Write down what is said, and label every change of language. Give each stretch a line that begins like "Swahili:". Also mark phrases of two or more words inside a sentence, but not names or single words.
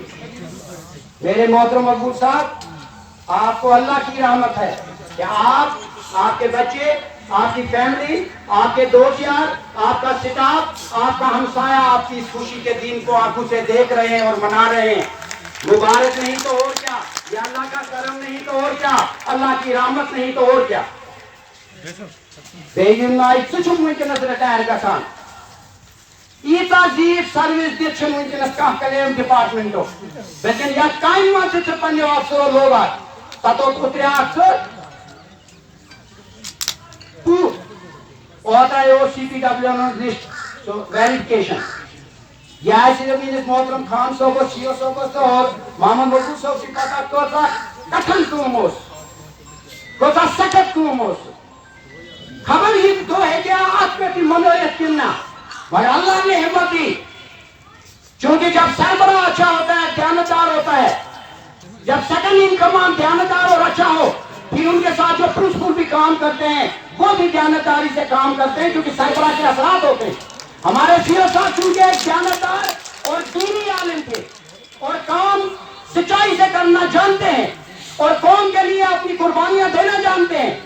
Urdu: میرے محترم مقبول صاحب، آپ کو اللہ کی رحمت ہے کہ آپ کے بچے، آپ کی فیملی، آپ کے دوست یار، آپ کا سٹاف، آپ کا ہمسایہ آپ کی اس خوشی کے دن کو آنکھوں سے دیکھ رہے ہیں اور منا رہے ہیں۔ مبارک نہیں تو اور کیا، یہ اللہ کا کرم نہیں تو اور کیا، اللہ کی رحمت نہیں تو اور کیا۔
Kashmiri: ونکس ریٹائر گژھان، ایتا زیف سروس دِتھ چھنہٕ ونکس کانٛہہ کلیم ڈپارٹمنٹو، لیکن یتھ کامہِ منٛز چھُ ژٕ پننیو افسرو لوگان، تتھ اتریاکھ ژٕ اوترے اوس CPW
English: list verification,
Kashmiri: یہ آسہِ میٲنِس محترم خان صٲبس، CO صٲبس تہٕ اور محمد مقبول صٲب چھِ پتہ کۭژاہ کٹھن کٲم اوس، کۭژاہ سخت کٲم اوس۔ خبر یہ دۄہ ہیٚکہِ ہا اتھ پٮ۪ٹھ منٲیِتھ کِنہٕ نہ،
Urdu: مگر اللہ نے ہمت دی، چونکہ جب سربراہ اچھا ہوتا ہے، دیانتدار ہوتا ہے، جب
English: second in command
Urdu: دیانتدار اور اچھا ہو، پھر ان کے ساتھ جو پرنسپل بھی کام کرتے ہیں وہ بھی دیانتداری سے کام کرتے ہیں، کیونکہ سربراہ کے اثرات ہوتے ہیں۔ ہمارے CO صاحب چونکہ ایک دیانتدار اور دینی عالم تھے، اور کام سچائی سے کرنا جانتے ہیں، اور قوم کے لیے اپنی قربانیاں دینا جانتے ہیں۔